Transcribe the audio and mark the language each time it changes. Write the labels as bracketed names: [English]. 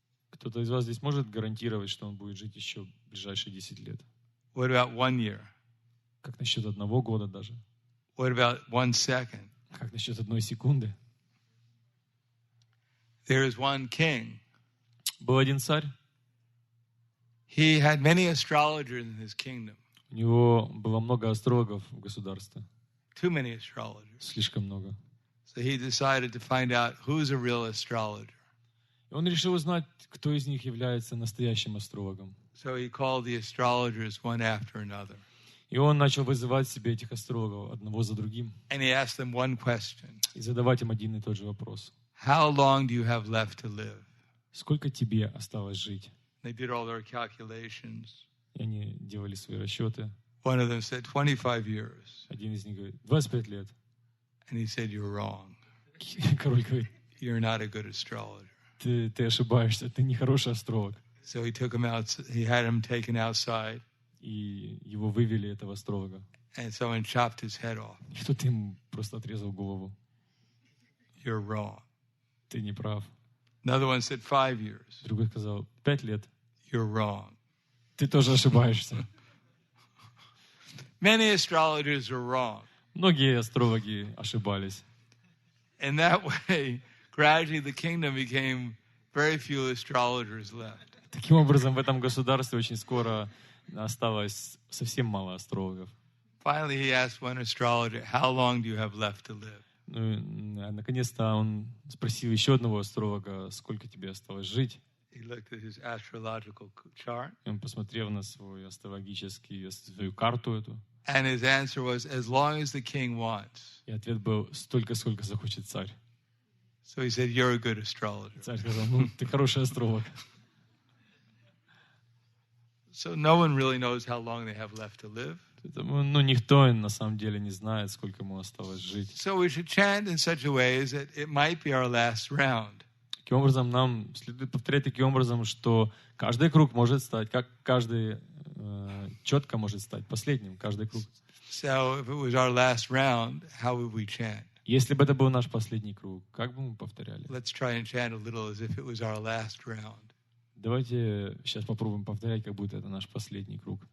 [Russian] Кто-то из вас здесь может гарантировать, что он будет жить еще ближайшие 10 лет? [English] What about 1 year? [Russian] Как насчет 1 года даже? [English] What about 1 second? [Russian] Как насчет 1 секунды? [English] There is one king. [Russian] Был один царь. [English] He had many astrologers in his kingdom. [Russian] У него было много астрологов в государстве. [English] Too many astrologers. [Russian] Слишком много. [English] So he decided to find out who's a real astrologer. [Russian] И он решил узнать, кто из них является настоящим астрологом. [English] So he called the astrologers one after another. [Russian] И он начал вызывать себе этих астрологов одного за другим. [English] And he asked them one question. [Russian] И задавать им один и тот же вопрос. [English] How long do you have left to live? [Russian] Сколько тебе осталось жить? [English] They did all their calculations. [Russian] И они делали свои расчеты. [English] One of them said 25 years. [Russian] Один из них говорит, 25 лет. [English] And he said, you're wrong. [Russian] Король говорит, [English] You're not a good astrologer. [Russian] Ты ошибаешься, ты не хороший астролог. [English] So he took him out. He had him taken outside. [Russian] И его вывели, этого астролога. [English] And someone chopped his head off. [Russian] И кто-то ему просто отрезал голову. [English] You're wrong. [Russian] Ты не прав. [English] Another one said 5 years. [Russian] Другой сказал, 5 лет. [English] You're wrong. [Russian] Ты тоже ошибаешься. [English] Many astrologers are wrong. [Russian] Многие астрологи ошибались. [English] In that way, gradually the kingdom became very few astrologers left. [Russian] Таким образом, в этом государстве очень скоро осталось совсем мало астрологов. [English] Finally, he asked one astrologer, "How long do you have left to live?" [Russian] Ну, и, наконец-то он спросил еще одного астролога, сколько тебе осталось жить. [English] He looked at his astrological chart. [Russian] И он посмотрел на свою карту эту. [English] And his answer was, "As long as the king wants." [Russian] И ответ был: столько, сколько захочет царь. [English] So he said, "You're a good astrologer." [Russian] Царь сказал: ну, ты хороший астролог. [English] So no one really knows how long they have left to live. [Russian] Поэтому, никто на самом деле не знает, сколько ему осталось жить. [English] So we should chant in such a way as that it might be our last round. [Russian] Таким образом, нам следует повторять таким образом, что каждый круг может стать, как каждый четко может стать последним, каждый круг. [English] So if it was our last round, how would we chant? [Russian] Если бы это был наш последний круг, как бы мы повторяли? [English] Let's try and chant a little as if it was our last round. [Russian] Давайте сейчас попробуем повторять, как будто это наш последний круг.